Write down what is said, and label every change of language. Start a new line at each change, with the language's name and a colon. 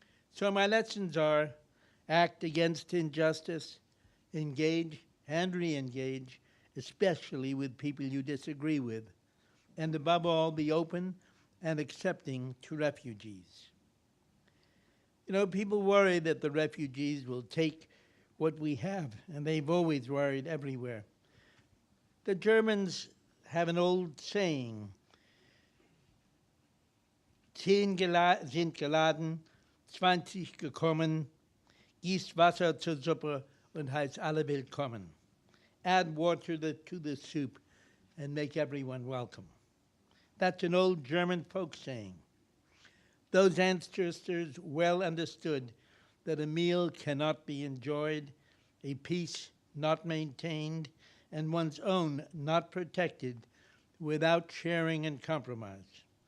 English: So my lessons are: act against injustice, engage and re-engage, especially with people you disagree with, and above all, be open and accepting to refugees. You know, people worry that the refugees will take what we have, and they've always worried everywhere. The Germans have an old saying,
German: 10 sind geladen, 20 gekommen, gießt Wasser zur Suppe und heißt alle willkommen.
English: Add water to the soup and make everyone welcome. That's an old German folk saying. Those ancestors well understood that a meal cannot be enjoyed, a peace not maintained, and one's own not protected without sharing and compromise.